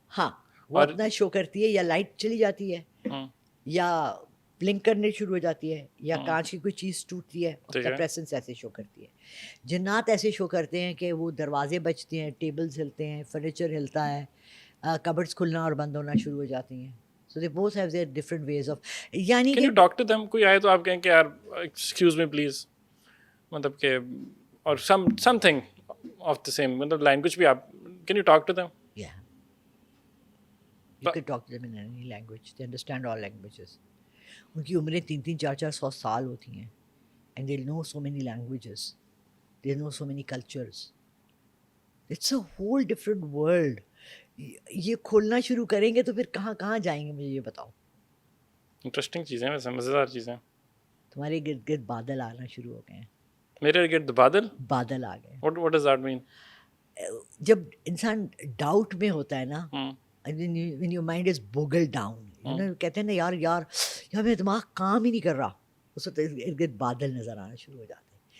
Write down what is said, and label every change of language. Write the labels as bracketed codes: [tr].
[ur] ہاں, وہ اپنا شو کرتی ہے, یا لائٹ چلی جاتی ہے, یا بلنک کرنے شروع ہو جاتی ہے, یا کانچ کی کوئی چیز ٹوٹتی ہے, اس کا پریسنس ایسے شو کرتی ہے. جنات ایسے شو کرتے ہیں کہ وہ دروازے بجتے ہیں, ٹیبلز ہلتے ہیں, فرنیچر ہلتا ہے, کبرڈز کھلنا اور بند ہونا شروع ہو جاتی ہیں. [en] So they both have their different ways of, [ur] یعنی Can you talk to them? کوئی آئے تو آپ کہیں کہ یار [en] excuse me please, [ur] مطلب کہ, اور [en] something of the same, [ur] مطلب لینگویج بھی آپ, [en] Can you talk to them? Yeah, you can talk to them in any language. They understand all languages. [ur] ان کی عمریں 300-400 سال ہوتی ہیں, [en] and they know so many languages. They know so many cultures. It's a whole different world. [ur] یہ کھولنا شروع کریں گے تو پھر کہاں کہاں جائیں گے, مجھے یہ بتاؤ. انٹرسٹنگ چیزیں, ویسے مزیدار چیزیں. تمہارے گرد گرد بادل آنا شروع ہو گئے ہیں. میرے گرد بادل آ گئے. [en] What does that mean? [ur] جب انسان ڈاؤٹ میں ہوتا ہے نا, [en] when your mind is boggled down, [ur] کہتے ہیں نا, یار میرا دماغ کام ہی نہیں کر رہا, اس وقت ارد گرد بادل نظر آنا شروع ہو جاتے ہیں.